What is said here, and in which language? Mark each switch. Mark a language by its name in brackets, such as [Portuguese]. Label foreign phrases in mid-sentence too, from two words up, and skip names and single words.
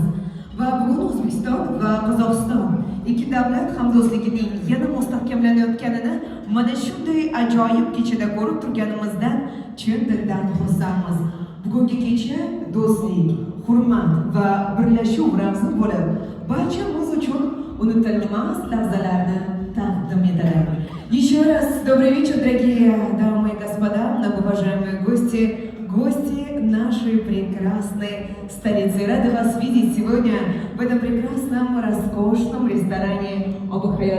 [Uzbek] Va bugun O'zbekiston va Qozog'iston ikki davlat hamdo'stligining yana mustahkamlanayotganini mana shunday ajoyib kechada ko'rib turganimizdan chin dildan xursandmiz. Bugungi kecha do'stlik, hurmat va birlashuv ramzi bo'lib, barchamiz uchun unutilmas lahzalarni taqdim etadi. [Russian] Еще раз добрый вечер, дорогие дамы и господа, многоуважаемые гости нашей прекрасной столицы. Рады вас видеть сегодня в этом прекрасном, роскошном ресторане Обухаян.